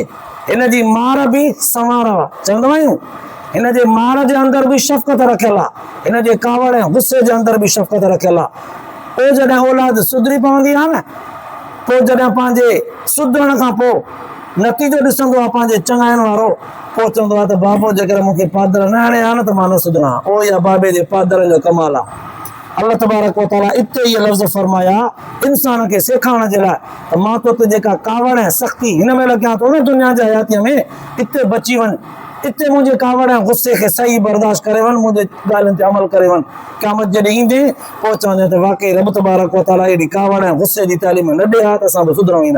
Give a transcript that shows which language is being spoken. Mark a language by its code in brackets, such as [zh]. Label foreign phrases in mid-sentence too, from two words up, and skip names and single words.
[sd] हिन जी मार बि संवार आहे, चवंदा आहियूं हिन जे मार जे अंदरि बि शफ़क़त रखियल आहे, हिन जे कावड़ ऐं गुस्से जे अंदरि बि शफ़क़त रखियल आहे। पोइ जॾहिं औलाद सुधरी पवंदी आहे न पोइ जॾहिं पंहिंजे सुधरण खां पोइ नतीजो ॾिसंदो आहे पंहिंजे चङाइण वारो, पोइ चवंदो आहे त बाबो जेकर मूंखे पादर न हणे हा न त मां न सुधरां। ओ या बाबे जे पादर जो कमाल आहे। [ar] الله تبارك وتعالى [sd] इते इहे लफ़्ज़ फरमाया इंसान खे सेखारण जे लाइ त मां तोते जेका कावड़ ऐं सख़्ती हिन महिल कयां थो न दुनिया जे हयातीअ में, इते बची वञ, इते मुंहिंजे कावड़ ऐं गुस्से खे सही बर्दाश्त करे वञ, मुंहिंजे ॻाल्हियुनि ते अमल करे वञ। क़यामत जॾहिं ईंदे पोइ चवंदे त वाक़ई रब [ar] تبارك وتعالى [sd] एॾी कावड़ ऐं गुस्से जी तालीम न ॾे हा त असां बि सुधरूं ईंदा।